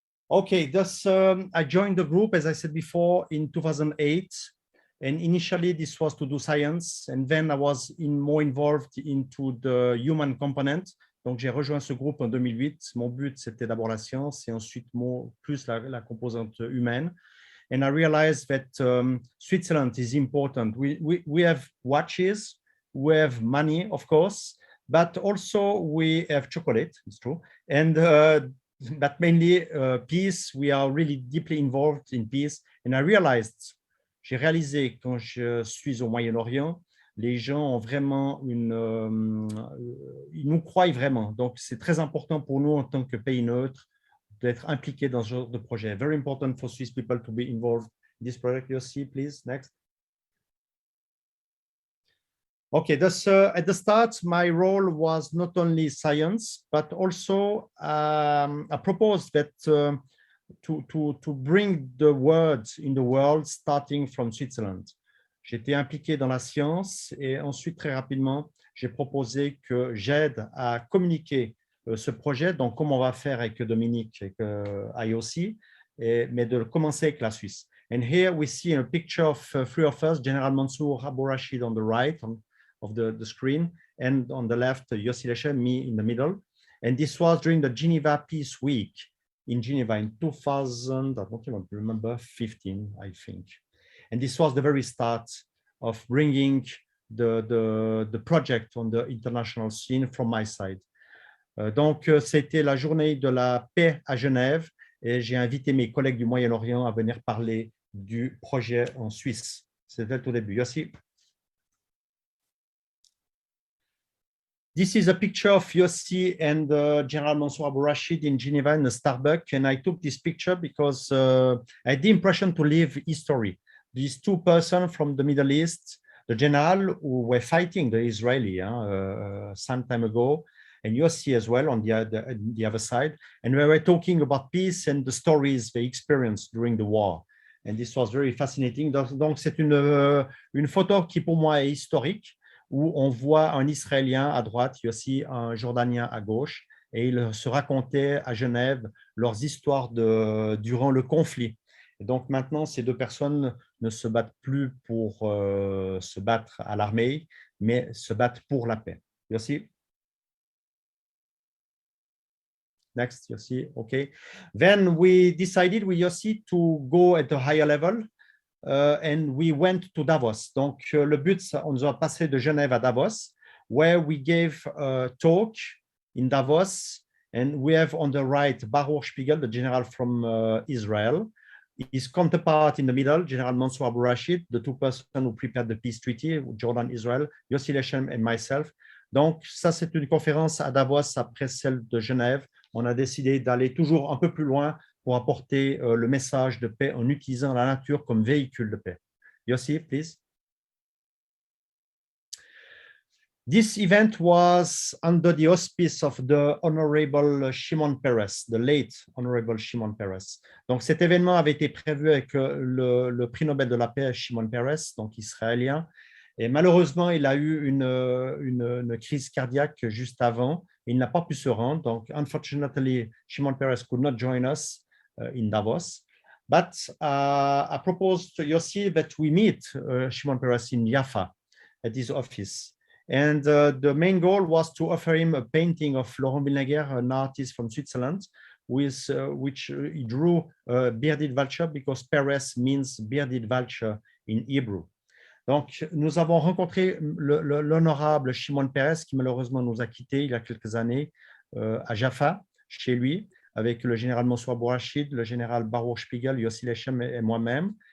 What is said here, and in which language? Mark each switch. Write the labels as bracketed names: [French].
[English] Okay, thus I joined the group, as I said before, in 2008. And initially, this was to do science. And then I was more involved into the human component. [French] Donc, j'ai rejoint ce groupe en 2008. Mon but, c'était d'abord la science et ensuite plus la composante humaine. [English] And I realized that Switzerland is important. We have watches, we have money, of course, but also we have chocolate, it's true. And but mainly peace, we are really deeply involved in peace. And I realized, [French] j'ai réalisé quand je suis au Moyen-Orient, les gens ont vraiment ils nous croient vraiment. Donc, c'est très important pour nous en tant que pays neutre d'être impliqués dans ce genre de projet. [English] Very important for Swiss people to be involved in this project. Yossi, please, next. Okay, thus at the start, my role was not only science, but also I proposed that to bring the words in the world starting from Switzerland. [French] J'étais impliqué dans la science et ensuite, très rapidement, j'ai proposé que j'aide à communiquer ce projet, donc comme on va faire avec Dominique et Yossi, mais de commencer avec la Suisse. [English] And here we see a picture of three of us, General Mansour Abou Rachid on the right of the screen, and on the left, Yossi Leshem, me in the middle. And this was during the Geneva Peace Week in Geneva in 2000, I don't even remember, 15, I think. And this was the very start of bringing the project on the international scene from my side. [French] Donc, c'était la journée de la paix à Genève et j'ai invité mes collègues du Moyen-Orient à venir parler du projet en Suisse. C'était au début. Yossi. [English] This is a picture of Yossi and General Mansour Abou Rachid in Geneva in a Starbucks. And I took this picture because I had the impression to live history. These two persons from the Middle East, the general who were fighting the Israeli some time ago, and Yossi as well on the other side. And we were talking about peace and the stories they experienced during the war. And this was very fascinating. [French] Donc, c'est une photo qui pour moi est historique, où on voit un Israélien à droite, Yossi, un Jordanien à gauche, et ils se racontaient à Genève leurs histoires durant le conflit. Et donc maintenant, ces deux personnes ne se battent plus pour se battre à l'armée, mais se battent pour la paix. [English] Yossi. Next, Yossi. Okay. Then we decided with Yossi to go at a higher level. And we went to Davos. [French] Donc, le but, on nous a passé de Genève à Davos, [English] where we gave a talk in Davos. And we have on the right, Baruch Spiegel, the general from Israel. His counterpart in the middle, General Mansour Abou Rachid, the two persons who prepared the peace treaty, Jordan, Israel, Yossi Leshem and myself. [French] Donc, ça, c'est une conférence à Davos après celle de Genève. On a décidé d'aller toujours un peu plus loin pour apporter le message de paix en utilisant la nature comme véhicule de paix. [English] Yossi, please. This event was under the auspice of the Honorable Shimon Peres, the late Honorable Shimon Peres. [French] Donc, cet événement avait été prévu avec le prix Nobel de la paix Shimon Peres, donc israélien. Et malheureusement, il a eu une crise cardiaque juste avant. Il n'a pas pu se rendre. [English] Donc, unfortunately, Shimon Peres could not join us in Davos. But I proposed to Yossi that we meet Shimon Peres in Jaffa at his office. And the main goal was to offer him a painting of Laurent Villnaguer, an artist from Switzerland, with which he drew a bearded vulture because Peres means bearded vulture in Hebrew. [French] Donc, nous avons rencontré l'honorable Shimon Peres, qui malheureusement nous a quittés il y a quelques années à Jaffa, chez lui, avec le général Mansour Abou Rachid, le général Baruch Spiegel, Yossi Leshem et moi-même.